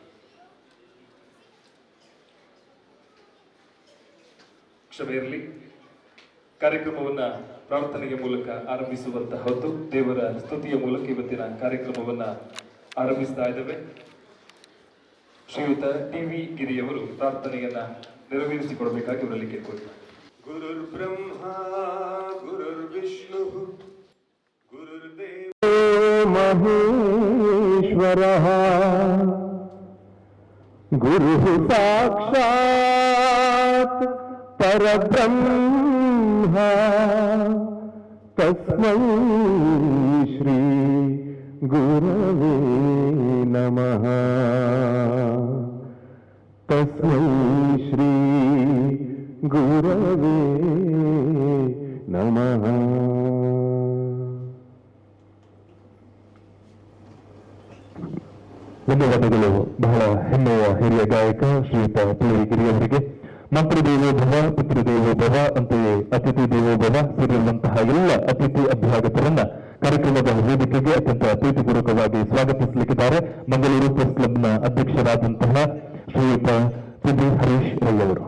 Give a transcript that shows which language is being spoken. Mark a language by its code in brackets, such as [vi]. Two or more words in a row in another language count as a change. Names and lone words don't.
[kn] ಕ್ಷಮೆ ಇರಲಿ. ಕಾರ್ಯಕ್ರಮವನ್ನ ಪ್ರಾರ್ಥನೆಯ ಮೂಲಕ ಆರಂಭಿಸುವಂತಹ ಹೊತ್ತು ದೇವರ ಸ್ತುತಿಯ ಮೂಲಕ ಇವತ್ತಿನ ಕಾರ್ಯಕ್ರಮವನ್ನ ಆರಂಭಿಸ್ತಾ ಇದ್ದೇವೆ. ಶ್ರೀಯುತ ಟಿ.ವಿ. ಗಿರಿಯವರು ಪ್ರಾರ್ಥನೆಯನ್ನ ನೆರವೇರಿಸಿಕೊಡಬೇಕಾಗಿ ಇವರಲ್ಲಿ ಕೇಳ್ಕೊಳ್ತಾರೆ. [sa] ಗುರುರ್ ಬ್ರಹ್ಮ ಗುರುರ್ ವಿಷ್ಣು ಗುರುರ್ದೇವ ಮಹೇಶ್ವರಃ ಗುರುಃ ಸಾಕ್ಷಾತ್ ಪರಬ್ರಹ್ಮ ತಸ್ಮೈ ಶ್ರೀ ಗುರವೇ ನಮಃ ತಸ್ಮೈ ಶ್ರೀ ಗುರವೇ ನಮಃ. [kn] ಧನ್ಯವಾದಗಳು. ಬಹಳ ಹೆಮ್ಮೆಯ ಹಿರಿಯ ಗಾಯಕ ಶ್ರೀಯುತ ಪಿ ಗಿರಿಯವರಿಗೆ [sa] ಮಾತೃದೇವೋ ಭವ ಪಿತೃದೇವೋ ಭವ [kn] ಅಂತೆಯೇ [sa] ಅತಿಥಿ ದೇವೋ ಭವ [kn] ಸೇರಿರುವಂತಹ ಎಲ್ಲ ಅತಿಥಿ ಅಭ್ಯಾಗತರನ್ನ ಕಾರ್ಯಕ್ರಮದ ವೇದಿಕೆಗೆ ಅತ್ಯಂತ ಪ್ರೀತಿಪೂರ್ವಕವಾಗಿ ಸ್ವಾಗತಿಸಲಿಕ್ಕಿದ್ದಾರೆ ಮಂಗಳೂರು ಪ್ರೆಸ್ ಕ್ಲಬ್ನ ಅಧ್ಯಕ್ಷರಾದಂತಹ ಶ್ರೀಯುತ ಪಿ ಹರೀಶ್ ರೈ ಅವರು.